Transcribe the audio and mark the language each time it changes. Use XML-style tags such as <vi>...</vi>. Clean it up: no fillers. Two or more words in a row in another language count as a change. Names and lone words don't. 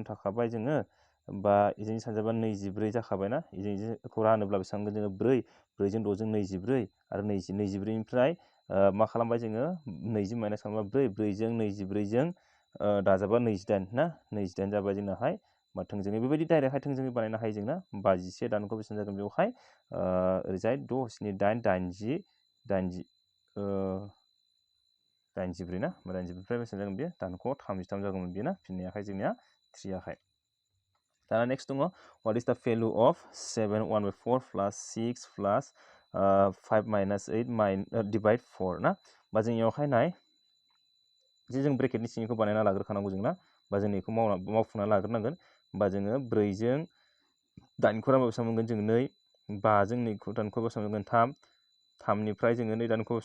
<brx>थाखाबाय जोङो बा इजों सानजाबा 24 जाखाबायना इजोंखौ रानोब्ला बेसेबां मोनगोन जोङो 4 जों 6 जों 24 आरो 24 निफ्राय मा खालामबाय जोङो 20 माइनास खालामबा 4 जों 24 जों दाजाबा 28 ना 28 जाबाय जोंनाहाय मा थोंजोङै बेबायदि डाइरेक्टहाय थोंजोङै बानायनो हायो जोंना 51 दानखौ बेसेबां जागोन बेवहाय ओरैजाय 6 7 8 80 84 ना 84 निफ्राय बेसेबां जागोन बेयो दानख' 33 जागौमोन बेयो ना फिननायाहाय जोंनिया 3 आहाय दाना नेक्स्ट दङ</brx> <en>what is the value of 7 1/4 plus 6 plus 5 minus 8 divide 4</en> <brx>ना बा जोंनियावहाय नाय जे जों ब्रेकेटनि सिंनिखौ बानायना लाग्रोखानांगौ जोंना बा जों बेखौ मावफुंना लाग्रोनांगोन होमबा जोङो 4 जों 8 खौ रानबा बेसेबां मोनगोन जों 2 5 जों 2 खौ दानख'बा बेसेबां मोनगोन 3 3 निफ्राय जोङो 2 दानख'बा बेसेबां</brx>